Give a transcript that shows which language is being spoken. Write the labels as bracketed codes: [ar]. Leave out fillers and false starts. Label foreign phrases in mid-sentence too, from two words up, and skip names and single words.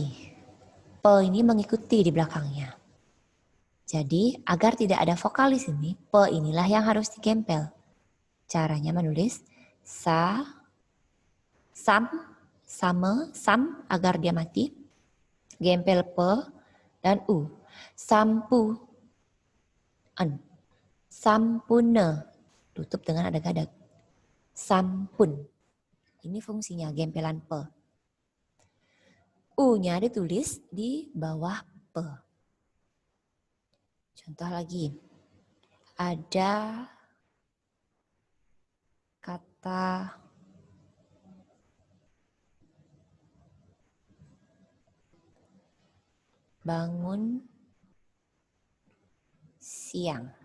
[id] Pe ini mengikuti di belakangnya. Jadi, agar tidak ada vokal di sini, pe inilah yang harus digempel. Caranya menulis sa, sam, sama, sam agar dia mati. Gempel pe dan u. Sampu. An. Sampune. Tutup dengan adag-adag. Sampun. Ini fungsinya gempelan pe. U-nya ditulis di bawah pe. Contoh lagi. Ada kata bangun siang.